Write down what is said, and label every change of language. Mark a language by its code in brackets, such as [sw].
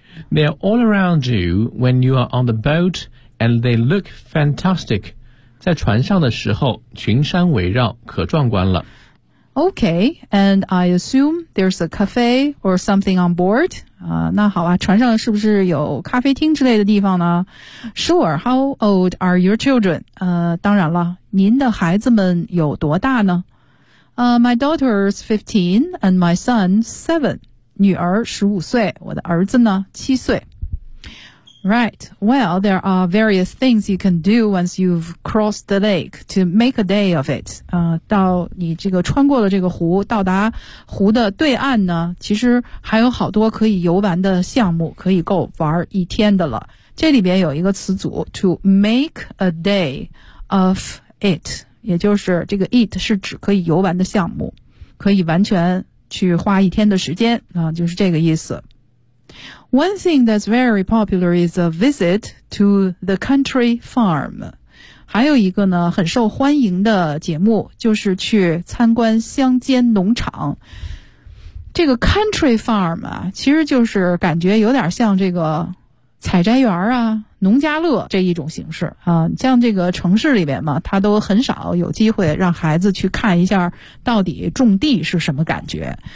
[en] They're all around you when you are on the boat,And they look fantastic. [zh] 在船上的时候，群山围绕，可壮观了。 [en] Okay, and I assume there's a cafe or something on board. [zh] 那好啊，船上是不是有咖啡厅之类的地方呢？ [en] Sure, how old are your children? [zh] 当然了，您的孩子们有多大呢？ [en] My daughter's 15 and my son's 7. [zh] 女儿15岁，我的儿子呢7岁。 [en] Right, well, there are various things you can do once you've crossed the lake to make a day of it. [zh] 到你这个穿过了这个湖，到达湖的对岸呢，其实还有好多可以游玩的项目，可以够玩一天的了。这里边有一个词组 [en] to make a day of it, [zh] 也就是这个 it 是指可以游玩的项目，可以完全去花一天的时间，就是这个意思。 [en] One thing that's very popular is a visit to the country farm. [zh] 还有一个呢，很受欢迎的节目就是去参观乡间农场。这个 country farm 啊，其实就是感觉有点像这个采摘园啊、农家乐这一种形式啊。像这个城市里边嘛，他都很少有机会让孩子去看一下到底种地是什么感觉。